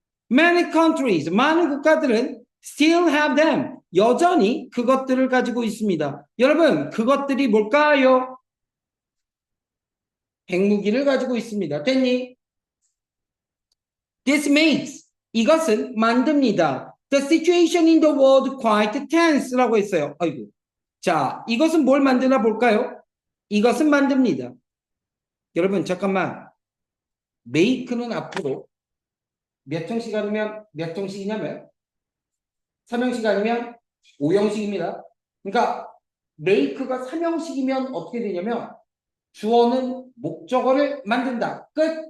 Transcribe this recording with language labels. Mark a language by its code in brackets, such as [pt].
[en] Many countries, [ko] 많은 국가들은 [en] still have them, [ko] 여전히 그것들을 가지고 있습니다. 여러분, 그것들이 뭘까요? 핵무기를 가지고 있습니다. 됐니? [en] This makes, [ko] 이것은 만듭니다. [en] The situation in the world quite tense라고 했어요. [ko] 아이고. 자, 이것은 뭘 만드나 볼까요? 이것은 만듭니다. 여러분, 잠깐만. make는 앞으로 몇 형식 아니면 몇 형식이냐면 3형식 아니면 5형식입니다. 그러니까 make가 3형식이면 어떻게 되냐면 주어는 목적어를 만든다. 끝.